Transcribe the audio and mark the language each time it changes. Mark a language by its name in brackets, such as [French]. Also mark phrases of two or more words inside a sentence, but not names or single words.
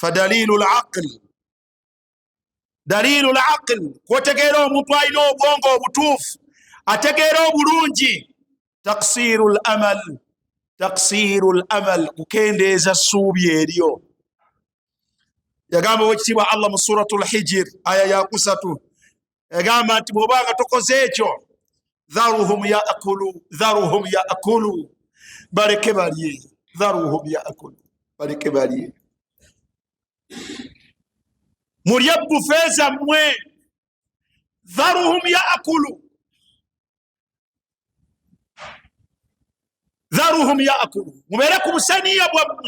[Arabic] فدليل العقل، دليل العقل [Ganda] kwotegeera omuntu alina obwongo obutuufu ategeera obulungi. [Arabic] تقصير الأمل [Ganda] kukendeeza ssuubi eryo. yagamba wekitiibwa Allah mu suratu al-Hijr aya ya 3 yagamba nti bw'obanga tokoze ekyo [Arabic] ذرهم يأكلوا [Ganda] baleke balye. [Arabic] ذرهم يأكلوا [Ganda] baleke balye. mulye bufe zammwe. [Arabic] ذرهم يأكلوا ذرهم يأكلوا [Ganda] mubeere ku busaniya bwammwe.